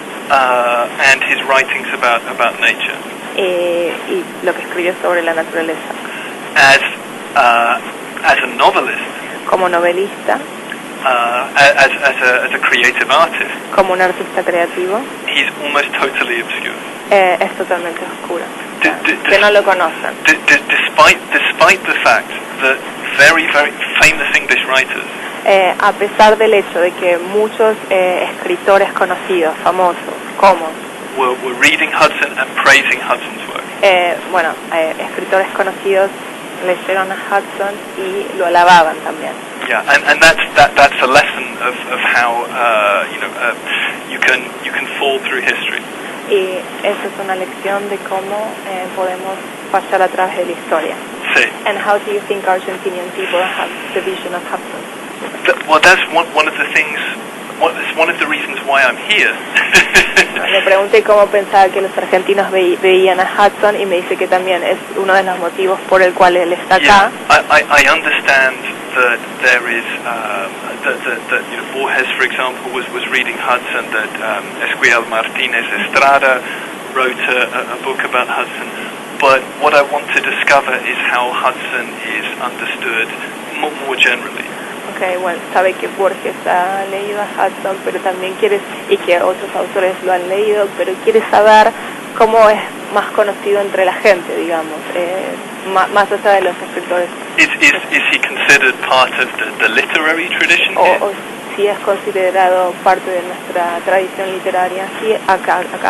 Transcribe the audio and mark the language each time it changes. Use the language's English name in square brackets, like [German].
[English] And his writings about nature. [Spanish] Y lo que escribió sobre la naturaleza. [English] As a novelist. [Spanish] Como novelista. [English] As a creative artist. [Spanish] Como un artista creativo. [English] He's almost totally obscure. [Spanish] Es totalmente oscuro. Que no lo conocen. [English] Despite the fact that very, very famous English writers. [Spanish] A pesar del hecho de que muchos escritores conocidos, famosos, como [English] were reading Hudson and praising Hudson's work. [Spanish] Escritores conocidos leyeron a Hudson y lo alababan también. [English] Yeah, and that's a lesson of how you can fall through history. [Spanish] Y esa es una lección de cómo podemos pasar a través de la historia. Sí. [English] And how do you think Argentinian people have the vision of Hudson? Well, that's one of the things. It's one of the reasons why I'm here. [Spanish] Le pregunté cómo pensaba que los argentinos veían a Hudson y me dice que también es uno de los motivos por el cual él está acá. [English] I understand that there is that Borges, for example, was reading Hudson. That Esquiel Martínez Estrada wrote a book about Hudson. But what I want to discover is how Hudson is understood more generally. [Spanish] Okay, bueno, sabe que Borges ha leído a Hudson, pero también y que otros autores lo han leído, pero quiere saber cómo es más conocido entre la gente, digamos, más allá de los escritores. [English] Is he considered part of the literary tradition? [Spanish] O si es considerado parte de nuestra tradición literaria, sí, acá.